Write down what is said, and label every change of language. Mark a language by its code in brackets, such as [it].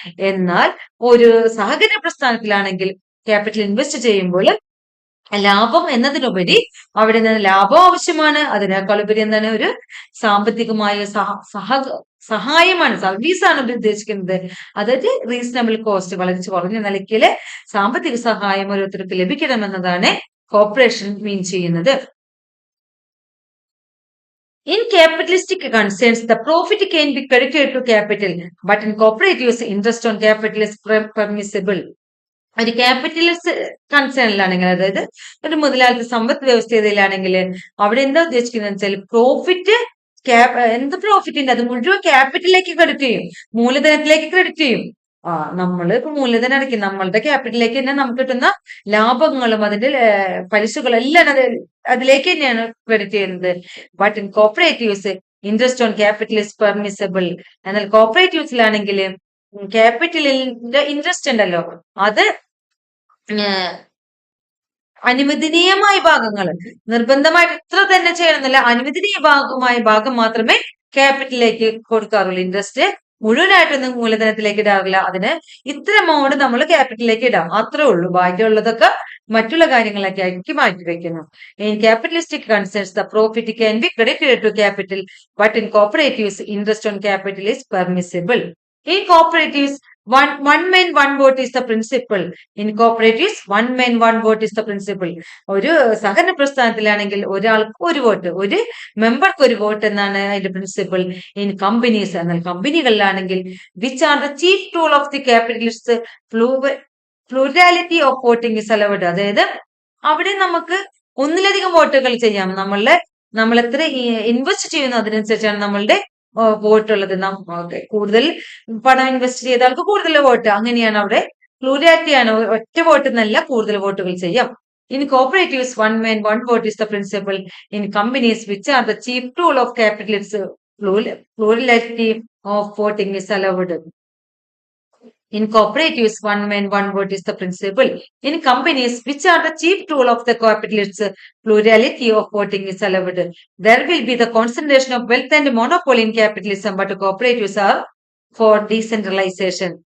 [ml] എന്നാൽ ഒരു സഹകരണ പ്രസ്ഥാനത്തിലാണെങ്കിൽ ക്യാപിറ്റൽ ഇൻവെസ്റ്റ് ചെയ്യുമ്പോൾ ലാഭം എന്നതിനുപരി അവിടെ നിന്ന് ലാഭം ആവശ്യമാണ്, അതിനേക്കാൾ ഉപരി എന്താണ് ഒരു സാമ്പത്തികമായ സഹായമാണ്, സർവീസാണ് ഉദ്ദേശിക്കുന്നത്. അതായത് [en] reasonable cost, [ml] വളരെ കുറഞ്ഞ നിലയ്ക്ക് സാമ്പത്തിക സഹായം ഓരോരുത്തർക്ക് ലഭിക്കണമെന്നതാണ് കോർപ്പറേഷൻ മീൻ ചെയ്യുന്നത്. [en] In capitalistic concerns, the profit can be credited to capital, but in cooperatives, interest on capital is permissible. [ml] ഒരു ക്യാപിറ്റലിസ്റ്റ് കൺസേണിലാണെങ്കിൽ, അതായത് ഒരു മുതലാളിത്ത സമ്പദ് വ്യവസ്ഥയിലാണെങ്കിൽ അവിടെ എന്താ ഉദ്ദേശിക്കുന്നത് വെച്ചാൽ പ്രോഫിറ്റ് പ്രോഫിറ്റിന്റെ അത് മുഴുവൻ ക്യാപിറ്റലിലേക്ക് ക്രെഡിറ്റ് ചെയ്യും, മൂലധനത്തിലേക്ക് ക്രെഡിറ്റ് ചെയ്യും. നമ്മൾ ഇപ്പൊ മൂലധനം അടയ്ക്കും, നമ്മളുടെ ക്യാപിറ്റലിലേക്ക് തന്നെ നമുക്ക് കിട്ടുന്ന ലാഭങ്ങളും അതിന്റെ പലിശകളും എല്ലാം അതിലേക്ക് തന്നെയാണ് ക്രെഡിറ്റ് ചെയ്യുന്നത്. But in cooperatives interest on capital is permissible. എന്നാൽ കോപ്പറേറ്റീവ്സിലാണെങ്കിൽ ക്യാപിറ്റലിന്റെ ഇൻട്രസ്റ്റ് ഉണ്ടല്ലോ അത് അനുവദനീയമായ ഭാഗങ്ങൾ, നിർബന്ധമായിട്ട് ഇത്ര തന്നെ ചെയ്യണമെന്നില്ല, അനുവദനീയ ഭാഗമായ ഭാഗം മാത്രമേ ക്യാപിറ്റലിലേക്ക് കൊടുക്കാറുള്ളൂ ഇൻട്രസ്റ്റ്. മുഴുവനായിട്ടൊന്നും മൂലധനത്തിലേക്ക് ഇടാറില്ല. അതിന് ഇത്ര എമൗണ്ട് നമ്മൾ ക്യാപിറ്റലിലേക്ക് ഇടാം, അത്രേ ഉള്ളൂ. ബാക്കിയുള്ളതൊക്കെ മറ്റുള്ള കാര്യങ്ങളൊക്കെ ആക്കി മാറ്റി വെക്കുന്നു. [en] In capitalistic concerns the profit can be credited to capital, but in cooperatives interest on capital is permissible. In cooperatives, one man one vote is the principle. In cooperatives, one man one vote is the principle. [ml] ഒരു സഹകരണ പ്രസ്ഥാനത്തിലാണെങ്കിൽ ഒരാൾക്ക് ഒരു vote, ഒരു മെമ്പർക്ക് ഒരു vote എന്നാണ് അതിന്റെ principle. [en] in companies, [ml] എന്നാൽ കമ്പനികളിലാണെങ്കിൽ [en] Which are the chief tool of the capitalist, plurality of voting is allowed. [ml] അതായത് അവിടെ നമുക്ക് ഒന്നിലധികം വോട്ടുകൾ ചെയ്യാം. നമ്മൾ എത്ര ഇൻവെസ്റ്റ് ചെയ്യുന്നു അതിനനുസരിച്ചാണ് നമ്മളുടെ വോട്ടുള്ളത്. കൂടുതൽ പണം ഇൻവെസ്റ്റ് ചെയ്ത ആൾക്ക് കൂടുതൽ വോട്ട്, അങ്ങനെയാണ് അവിടെ. പ്ലൂരാലിറ്റിയാണ്, ഒറ്റ വോട്ട് എന്നല്ല, കൂടുതൽ വോട്ടുകൾ ചെയ്യാം. [en] In cooperatives one man one vote is the principle. In companies which are the chief tool of capitalist, plurality of voting is allowed. In cooperatives, one man, one vote is the principle. In companies, which are the chief tool of the capitalists, plurality of voting is allowed. There will be the concentration of wealth and monopoly in capitalism, but cooperatives are for decentralization.